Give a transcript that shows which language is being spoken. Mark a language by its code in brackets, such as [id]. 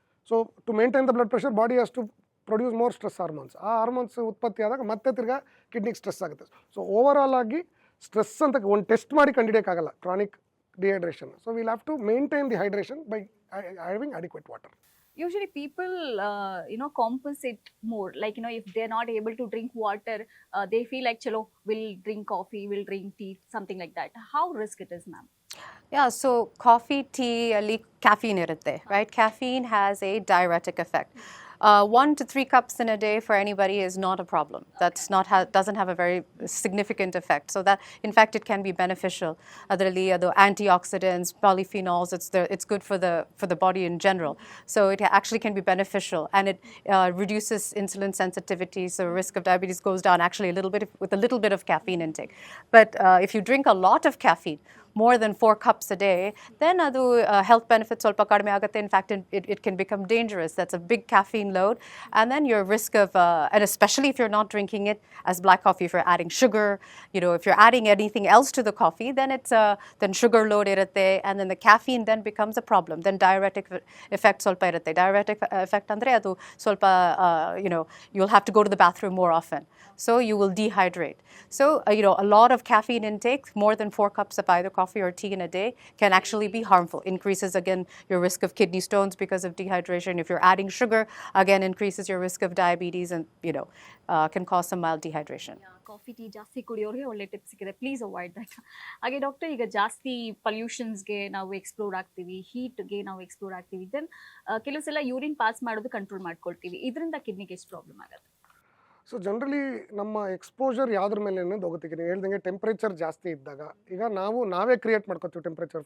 [en] So to maintain the blood pressure body has to produce more stress hormones. [kn] ಆ hormones ಉತ್ಪತ್ತಿ ಆದಾಗ ಮತ್ತೆ ತಿರ್ಗಾ ಕಿಡ್ನಿಗೆ ಸ್ಟ್ರೆಸ್ ಆಗುತ್ತೆ. ಸೊ ಓವರ್ ಆಲ್ ಆಗಿ ಸ್ಟ್ರೆಸ್ ಅಂತ ಒಂದು ಟೆಸ್ಟ್ ಮಾಡಿ ಕಂಡುಹಿಡಿಯೋಕ್ಕಾಗಲ್ಲ chronic dehydration. [en] So will have to maintain the hydration by having adequate water. Usually people compensate more, like if they're not able to drink water, they feel like chalo, we'll drink coffee, we'll drink tea, something like that. How risk it is, ma'am? Yeah, so coffee, tea, [kn] ಅಲ್ಲಿ [en] caffeine [kn] ಇರುತ್ತೆ, [en] right? Caffeine has a diuretic effect. 1 to 3 cups in a day for anybody is not a problem. That's not doesn't have a very significant effect. So that, in fact, it can be beneficial. [kn] ಅದರಲ್ಲಿ ಅದು antioxidants, polyphenols. [en] It's good for the body in general. So it actually can be beneficial, and it reduces insulin sensitivity. So risk of diabetes goes down actually a little bit with a little bit of caffeine intake. But if you drink a lot of caffeine, more than 4 cups a day, then [kn] adu [en] health benefits [kn] ಸ್ವಲ್ಪ ಕಡಿಮೆ ಆಗುತ್ತೆ. [en] In fact, it can become dangerous. That's a big caffeine load. And then your risk of, and especially if you're not drinking it as black coffee, if you're adding sugar, if you're adding anything else to the coffee, then it's then sugar load [kn] irutte, [en] and then the caffeine then becomes a problem. Then diuretic effect [kn] ಸ್ವಲ್ಪ ಇರುತ್ತೆ. [en] Diuretic effect [kn] ಅಂದ್ರೆ ಅದು ಸ್ವಲ್ಪ, [en] you'll have to go to the bathroom more often. So you will dehydrate. So, a lot of caffeine intake, more than 4 cups of either coffee or tea in a day, can actually be harmful. Increases, again, your risk of kidney stones because of dehydration. If you're adding sugar, again, increases your risk of diabetes and, can cause some mild dehydration. [kn] Coffee tea ಜಾಸ್ತಿ ಕುಡಿಯೋರಿಗೆ ಒಳ್ಳೆ tips ಸಿಕ್ಕಿದೆ, [en] Please avoid that. [kn] ಹಾಗೆ doctor, ಈಗ ಜಾಸ್ತಿ ಪೊಲ್ಯೂಷನ್ಸ್ಗೆ ನಾವು explore ಆಗ್ತೀವಿ, ಹೀಟ್ಗೆ ನಾವು explore ಆಗ್ತೀವಿ, ದೆನ್ ಕೆಲವು ಸಲ ಯೂರಿನ್ ಪಾಸ್ ಮಾಡೋದು ಕಂಟ್ರೋಲ್ ಮಾಡ್ಕೊಳ್ತೀವಿ, ಇದರಿಂದ ಕಿಡ್ನಿಗೆ ಎಷ್ಟು ಪ್ರಾಬ್ಲಮ್ ಆಗುತ್ತೆ? ಸೊ ಜನರಲಿ ನಮ್ಮ ಎಕ್ಸ್ಪೋಜರ್ ಯಾವುದ್ರ ಮೇಲೆ ಅನ್ನೋದು ಹೋಗುತ್ತೆ. ನೀವು ಹೇಳ್ದಂಗೆ ಟೆಂಪ್ರೇಚರ್ ಜಾಸ್ತಿ ಇದ್ದಾಗ, ಈಗ ನಾವೇ ಕ್ರಿಯೇಟ್ ಮಾಡ್ಕೋತೀವಿ ಟೆಂಪ್ರೇಚರ್.